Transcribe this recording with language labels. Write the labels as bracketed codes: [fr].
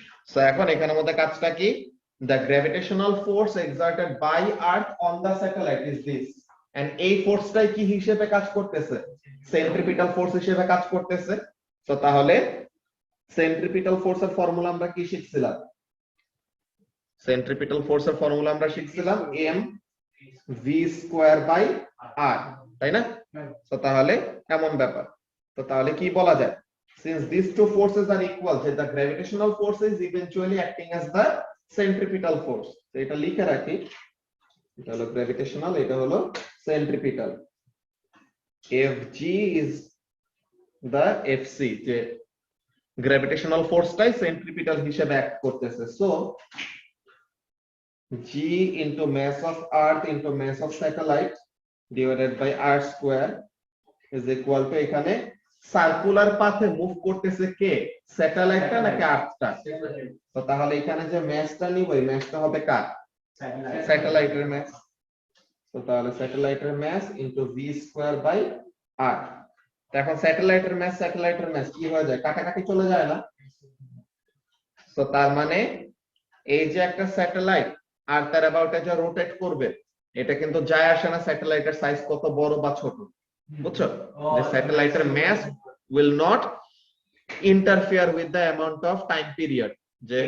[bn] So এখন এখানের মধ্যে কাজটা কি, [en] the gravitational force exerted by earth on the satellite is this, [bn] and এই ফোর্সটাই কি হিসেবে কাজ করতেছে, সেন্ট্রিপিটাল ফোর্স হিসেবে কাজ করতেছে। তো তাহলে সেন্ট্রিপিটাল ফোর্সের ফর্মুলা আমরা কি শিখছিলাম, সেন্ট্রিপিটাল ফোর্সের ফর্মুলা আমরা শিখছিলাম m v square by r, তাই না। তো তাহলে এমন ব্যাপার, তো তাহলে কি বলা যায়, [en] since these two forces are equal, the gravitational force is eventually acting as the centripetal force। [bn] তো এটা লিখে রাখি, এটা হলো গ্র্যাভিটেশনাল, এটা হলো centripetal. [en] Fg is the Fc, [bn] যে গ্র্যাভিটেশনাল ফোর্সটাই সেন্ট্রিপিটাল হিসেবে অ্যাক্ট করতেছে। [en] so g into mass of earth into mass of satellite divided by r square is equal to, [bn] এখানে সার্কুলার পাথে মুভ করতেছে কে, স্যাটেলাইটটা নাকি আর্থটা। তো তাহলে এখানে যে ম্যাসটা নিব, এই ম্যাসটা হবে কার, স্যাটেলাইটের ম্যাস। তো তাহলে স্যাটেলাইটের mass into v square by r। তো এখন স্যাটেলাইটের ম্যাস কি হয়ে যায়, কাটাকাটি চলে যায় না। তো তার মানে এই যে একটা স্যাটেলাইট আর তার অ্যাবাউটে যে রোটেট করবে, এটা কিন্তু যায় আসে না স্যাটেলাইটের সাইজ কত বড় বা ছোট, বুঝছো, যে স্যাটেলাইটের mass [en] will not interfere with the amount of time period, [bn] যে